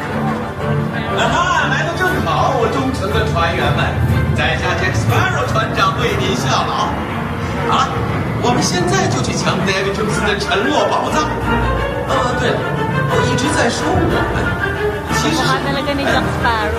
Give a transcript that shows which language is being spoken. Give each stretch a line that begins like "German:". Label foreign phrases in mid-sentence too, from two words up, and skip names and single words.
Chinese: 啊哈，来得正好，我忠诚的船员们，在下 Jack Sparrow 船长为您效劳。好了，我们现在就去抢 David Jones 的沉落宝藏。对了，我一直在说我们，其实
Filipino: Mukha talaga ni Jack Sparrow.